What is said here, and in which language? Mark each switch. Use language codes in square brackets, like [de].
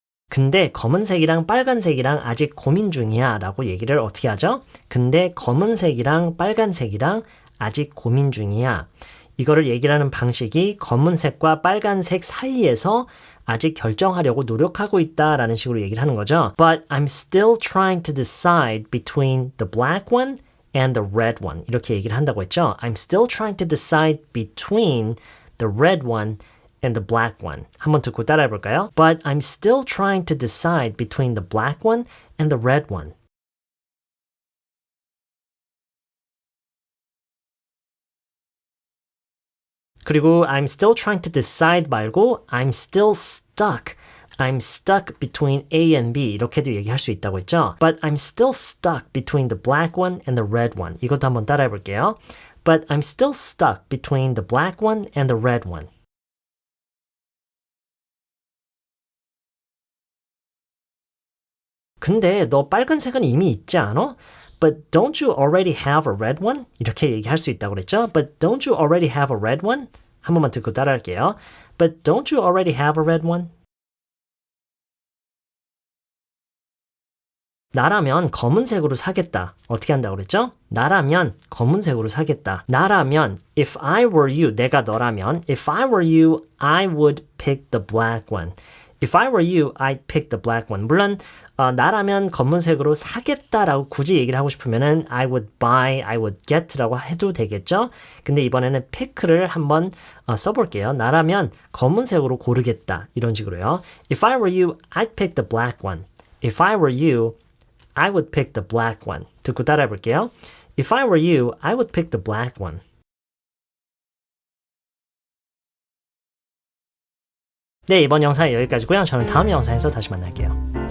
[ko] 근데 검은색이랑 빨간색이랑 아직 고민 중이야 라고 얘기를 어떻게 하죠? 근데 검은색이랑 빨간색이랑 아직 고민 중이야. 이거를 얘기를 하는 방식이 검은색과 빨간색 사이에서 아직 결정하려고 노력하고 있다라는 식으로 얘기를 하는 거죠. [en] But I'm still trying to decide between the black one and the red one. [ko] 이렇게 얘기를 한다고 했죠. [en] I'm still trying to decide between the red one and the black one. [ko] 한번 듣고 따라해 볼까요? [en] But I'm still trying to decide between the black one and the red one. [ko] 그리고 [en] I'm still trying to decide [ko] 말고 [en] I'm still stuck. I'm stuck between A and B [ko] 이렇게도 얘기할 수 있다고 했죠. [en] But I'm still stuck between the black one and the red one. [ko] 이것도 한번 따라해 볼게요. [en] But I'm still stuck between the black one and the red one. [ko] 근데 너 빨간색은 이미 있지 않아? [en] But don't you already have a red one? [ko] 이렇게 얘기할 수 있다고 그랬죠? [en] But don't you already have a red one? [ko] 한 번만 듣고 따라할게요. [en] But don't you already have a red one? [ko] 나라면 검은색으로 사겠다. 어떻게 한다고 그랬죠? 나라면 검은색으로 사겠다. 나라면 [en] if I were you, [ko] 내가 너라면 [en] if I were you, I would pick the black one. If I were you, I'd pick the black one. [ko] 물론 나라면 검은색으로 사겠다라고 굳이 얘기를 하고 싶으면은 [en] I would buy, I would get [ko] 라고 해도 되겠죠? 근데 이번에는 pick를 한번 써볼게요. 나라면 검은색으로 고르겠다. 이런 식으로요. [en] If I were you, I'd pick the black one. If I were you, I would pick the black one. [ko] 듣고 따라해 볼게요. [en] If I were you, I would pick the black one. [ko] 네, 이번 영상은 여기까지고요. 저는 다음 영상에서 다시 만날게요.